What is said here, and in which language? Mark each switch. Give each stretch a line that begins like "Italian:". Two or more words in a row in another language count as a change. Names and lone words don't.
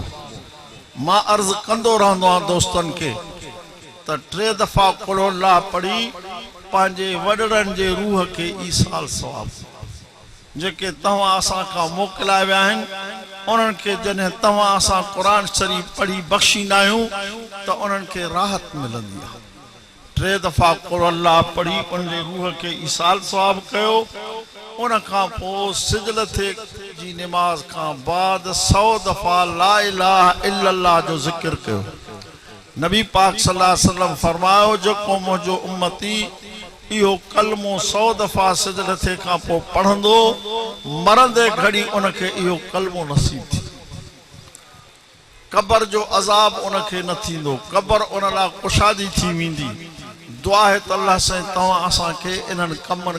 Sindhi: मां अर्ज़ कंदो रहंदो आहियां दोस्तनि खे त 3 दफ़ा कुल अल्लाह पढ़ी पंहिंजे वॾड़नि जे रूह खे ईसाल सवाब, जेके तव्हां असां खां मोकिलाए विया आहिनि, उन्हनि खे जॾहिं तव्हां असां क़ुरान शरीफ पढ़ी बख़्शींदा आहियूं त उन्हनि खे राहत मिलंदी आहे। 3 दफ़ा कुल अल्लाह पढ़ी उन जे रूह खे ईसाल सवाब कयो। उन खां पोइ सिजल थे जी नमाज खां बाद 100 दफ़ा
Arabic: لا إله إلا الله
Sindhi: जो ज़िक्र कयो। नबी पाक
Arabic: صلى الله عليه وسلم
Sindhi: फरमायो, जेको मुंहिंजो उम्मती इहो कलमो 100 दफ़ा सिजदे थे खां पोइ पढ़ंदो मरंदे घड़ी उनखे इहो कलमो नसीब थी कब्र जो अज़ाब उनखे न थींदो कब्र उन लाइ कुशादी थी वेंदी दुआ है त अल्लाह साईं तव्हां असांखे इन्हनि कमनि